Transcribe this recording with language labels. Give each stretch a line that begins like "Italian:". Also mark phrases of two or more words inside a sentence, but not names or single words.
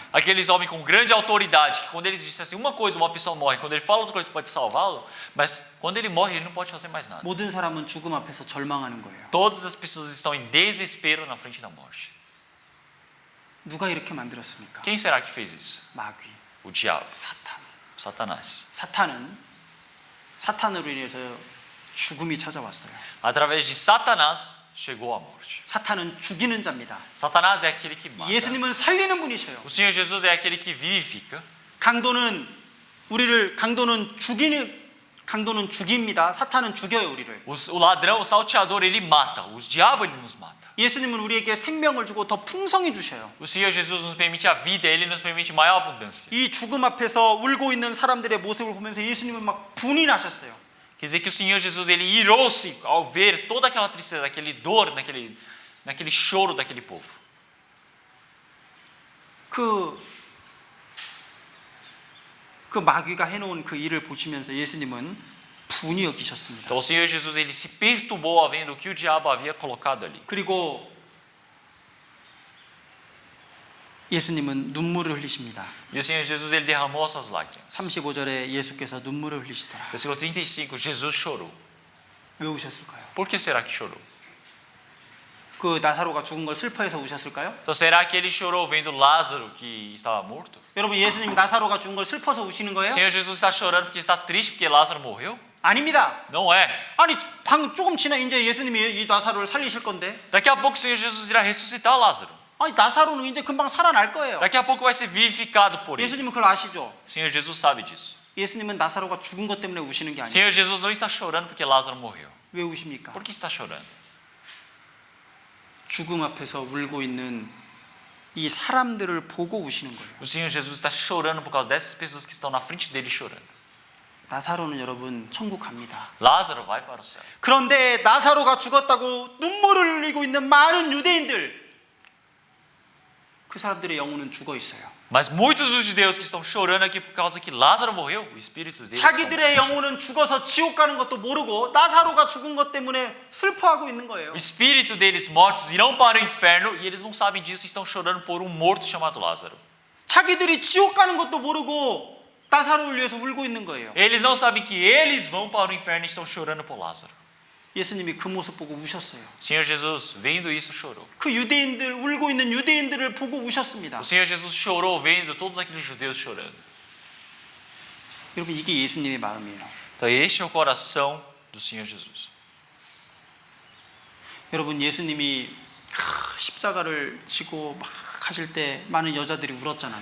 Portuguese: Aqueles homens com grande autoridade, que quando eles dissessem uma coisa, uma pessoa morre. Quando ele fala outra coisa, pode salvá-lo. Mas quando ele morre, ele não pode fazer mais nada.
Korean: 모든 사람은 죽음 앞에서 절망하는 거예요.
Portuguese: Todas as pessoas estão em desespero na frente da morte.
Korean: 누가 이렇게 만들었습니까?
Portuguese: Quem será que fez isso?
Korean: 마귀,
Portuguese: O diabo,
Korean: 사탄.
Portuguese: Satanás.
Korean: 사탄으로 인해서 죽음이 찾아왔어요.
Portuguese: Através de Satanás chegou a morte.
Korean: 사탄은 죽이는 자입니다.
Portuguese: Satanás é aquele que mata.
Korean: 예수님은 살리는 분이셔요.
Portuguese: O Senhor Jesus é aquele que vivifica.
Korean: 강도는 죽입니다. 사탄은 죽여요 우리를.
Portuguese: O ladrão, o salteador, ele mata. O diabo, ele nos mata.
Korean: 예수님은 우리에게 생명을 주고 더 풍성히 주셔요.
Portuguese: O Senhor Jesus nos permite a vida, ele nos permite maior abundância.
Korean: 이 죽음 앞에서 울고 있는 사람들의 모습을 보면서 예수님은 막 분이 나셨어요.
Portuguese: Quer dizer que o Senhor Jesus, ele irou-se ao ver toda aquela tristeza, aquele dor, naquele choro daquele povo.
Korean: 그 마귀가 해놓은 그 일을 보시면서 예수님은 분이 여기셨습니다.
Portuguese: Então o Senhor Jesus, ele se perturbou ao vendo o que o diabo havia colocado ali.
Korean: 그리고 예수님은 눈물을 흘리십니다.
Portuguese: E o Senhor Jesus, ele derramou as suas lágrimas.
Korean: 35절에 예수께서 눈물을 흘리시더라.
Portuguese: Versículo 35, Jesus chorou.
Korean: 왜 우셨을까요?
Portuguese: Por que será que chorou?
Korean: 그 나사로가 죽은 걸 슬퍼해서 우셨을까요?
Portuguese: Então será que ele chorou vendo Lázaro que estava morto?
Korean: 여러분 예수님 나사로가 죽은 걸 슬퍼서 우시는
Portuguese: O
Korean: 거예요?
Portuguese: Senhor Jesus está chorando porque está triste porque Lázaro morreu?
Korean: 아닙니다.
Portuguese: Não é.
Korean: 아니 조금 지나 이제 예수님이 이 나사로를 살리실 건데
Portuguese: Daqui a pouco o Senhor Jesus irá ressuscitar Lázaro.
Korean: 아니 나사로는 이제 금방 살아날 거예요.
Portuguese: Daqui a pouco vai ser vivificado por ele.
Korean: 예수님은 그걸 아시죠?
Portuguese: O Senhor Jesus sabe disso.
Korean: 예수님은 나사로가 죽은 것 때문에 우시는 게
Portuguese: O
Korean: 아니에요.
Portuguese: Senhor Jesus não está chorando porque Lázaro morreu.
Korean: 왜 우십니까?
Portuguese: Por que está chorando?
Korean: 죽음 앞에서 울고 있는 이 사람들을 보고 우시는 거예요.
Portuguese: O Senhor Jesus está chorando por causa dessas pessoas que estão na frente dele chorando.
Korean: 나사로는 여러분 천국 갑니다.
Portuguese: Lázaro vai para o céu.
Korean: 그런데 나사로가 죽었다고 눈물을 흘리고 있는 많은 유대인들, 그 사람들의 영혼은 죽어 있어요.
Portuguese: Mas muitos dos judeus que estão chorando aqui por causa que Lázaro morreu, o espírito deles
Korean: 자기들의 영혼은 죽어서 지옥 가는 것도 모르고 나사로가 죽은 것 때문에 슬퍼하고 있는 거예요.
Portuguese: o espírito deles mortos irão para o inferno e eles não sabem disso e estão chorando por um morto chamado Lázaro.
Korean: 자기들이 지옥 가는 것도 모르고 나사로를 위해서 울고 있는 거예요.
Portuguese: Eles não sabem que eles vão para o inferno e estão chorando por Lázaro.
Korean: 예수님이 그 모습 보고 우셨어요.
Portuguese: O Senhor Jesus, vendo isso, chorou.
Korean: 그 유대인들, 울고 있는 유대인들을 보고 우셨습니다.
Portuguese: O Senhor Jesus chorou vendo todos aqueles judeus chorando.
Korean: 여러분 이게 예수님의 마음이에요.
Portuguese: Então este é o coração do Senhor Jesus.
Korean: 여러분 예수님이 십자가를 지고 막 하실 때 많은 여자들이 울었잖아요.